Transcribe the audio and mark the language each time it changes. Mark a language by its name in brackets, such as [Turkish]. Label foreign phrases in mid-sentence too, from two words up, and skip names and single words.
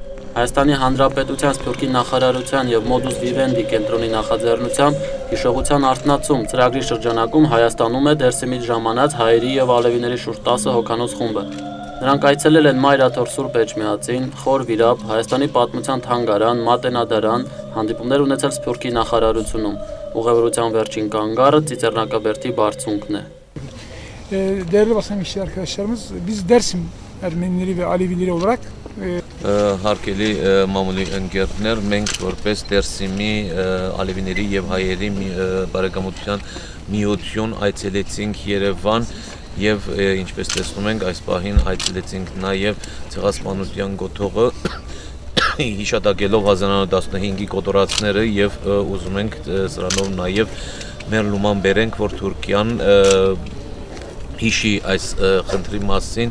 [Armenian] Հայաստանի Հանրապետության Սփյուռքի նախարարության և Modus Vivendi կենտրոնի նախաձեռնությամբ հիշողության արթնացում ծրագրի շրջանակում Հայաստանում է Դերսիմից ժամանած հայերի և ալևիների շուրջ 10 հոգանոց խումբը։ Նրանք այցելել են Մայրաթոր Սուրբ Էջմիածին, Խոր Վիրապ, Հայաստանի պատմության թանգարան, Մատենադարան, հանդիպումներ ունեցել Սփյուռքի նախարարությունում։ Ուղևորության վերջին կանգառը Ծիծեռնակաբերդի բարձունքն է։ [Turkish] Değerli basın emekçileri arkadaşlarımız, biz Dersim Ermenileri ve Alevileri olarak [Armenian] Հարկելի մամուլի ընկերներ, մենք որպես Դերսիմի ալևիների և հայերի բարեկամության միություն այցելեցինք Երևան և ինչպես տեսնում ենք այս պահին այցելեցինք նաև ցեղասպանության գոթողը հիշատակելով 1915-ի կոտորածները և ուզում ենք սրանով նաև մեր լուման բերենք, որ Թուրքիան հիշի այս խնդրի մասին։